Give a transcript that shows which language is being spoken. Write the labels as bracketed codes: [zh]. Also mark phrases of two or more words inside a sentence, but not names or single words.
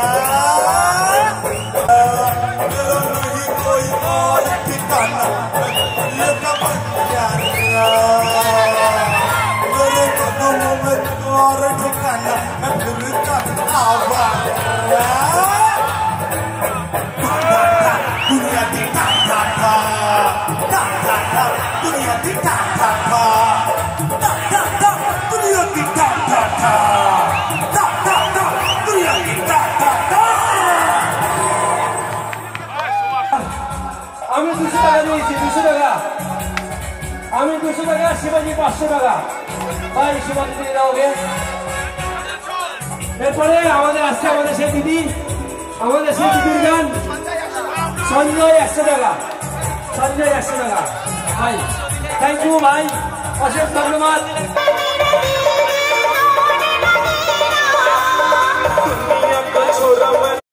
[hi] मेरा नहीं कोई और ठिकाना मैं कुड़ियों का बंजारा मेरे कदमों में और ठिकाना मैं दिल का आवारा दुनिया की टा टा टा टा टा टा दुनिया की टा टा टा दुनिया की टा टा टा टा टा टा दुनिया की टा टा टा [bn] আমি 200 টাকা দিয়েছি 200 টাকা আমি 200 টাকা শিবাজি 500 টাকা ভাই শিবাজি দিয়ে দাও গে এরপরে আমাদের আসছে আমাদের সেই দিদি আমাদের সেই দিদির গান সঞ্জয় 100 টাকা সঞ্জয় 100 টাকা ভাই [en] thank you [bn] ভাই অশেষ ধন্যবাদ